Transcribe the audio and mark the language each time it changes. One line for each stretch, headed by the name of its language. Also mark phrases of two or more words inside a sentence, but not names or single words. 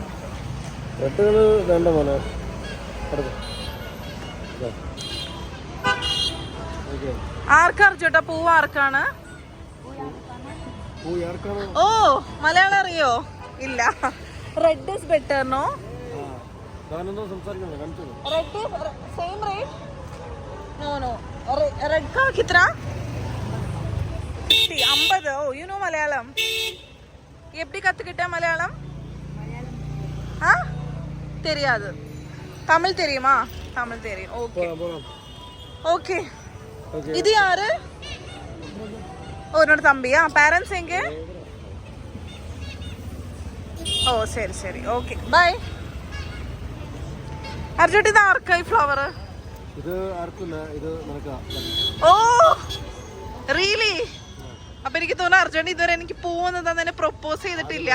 Malayalam: റെഡ് കളർ വേണ്ട മോനെ. ആർക്കാ ചേട്ടാ പൂവ്? ആർക്കാണ്? ഓ മലയാളം അറിയോ? ഇല്ല.
English: red is better no? red same rate? no no.
Hindi: रेड का कितना?
English: 50. O you know Malayalam?
Tamil: எப்படி கத்துக்கிட்ட மலையாளம்? ஆ தெரியாது. தமிழ் தெரியுமா? தமிழ் தெரியும்.
English: okay okay.
Tamil: இது யாரு? உன்னோட தம்பியா? பேரண்ட்ஸ் எங்க?
Malayalam: ഓ ശരി ശരി.
English: okay bye.
Malayalam: അർജുട്ട് ഇത് ആർക്കായി ഫ്ലവർ? ഇത് ആർക്കില്ല, ഇത് നിനക്കാ.
English: oh really?
Malayalam: അപ്പൊ എനിക്ക് തോന്നുന്നു അർജുൻ ഇതുവരെ എനിക്ക് പൂവെന്ന് തന്നെ പ്രൊപ്പോസ് ചെയ്തിട്ടില്ല.